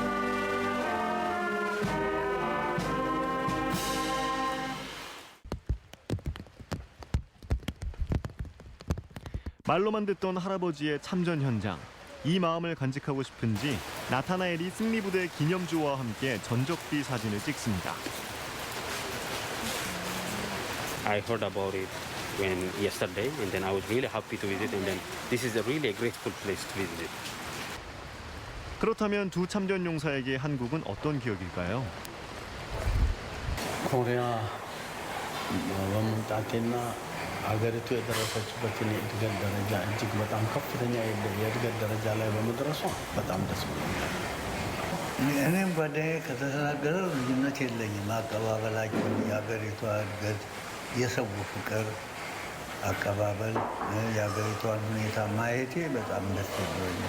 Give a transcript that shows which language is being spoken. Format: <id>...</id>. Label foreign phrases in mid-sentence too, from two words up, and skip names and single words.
<ko>말로만 듣던 할아버지의 참전 현장. 이 마음을 간직하고 싶은지 나타나엘이 승리부대 기념주와 함께 전적비 사진을 찍습니다.</ko> <en>I heard about it when yesterday, and then I was really happy to visit. And then this is a really grateful place to visit.</en> <ko>그렇다면 두 참전 용사에게 한국은 어떤 기억일까요?</ko> <am>코리아 መምጣቴና አገሪቱ የደረሰችበትን የእድገት ደረጃ እጅግ በጣም ከፍተኛ የእድገት ደረጃ ላይ በመድረሷ በጣም ደስ ብሎኛል። እኔም ጓደኛዬ ከተናገረው ልዩነት የለኝም። አቀባበላቸው፣ የሀገሪቷ እድገት፣ የሰው ፍቅር አቀባበል፣ የሀገሪቷን ሁኔታ ማየቴ በጣም ደስ ብሎኛል።</am>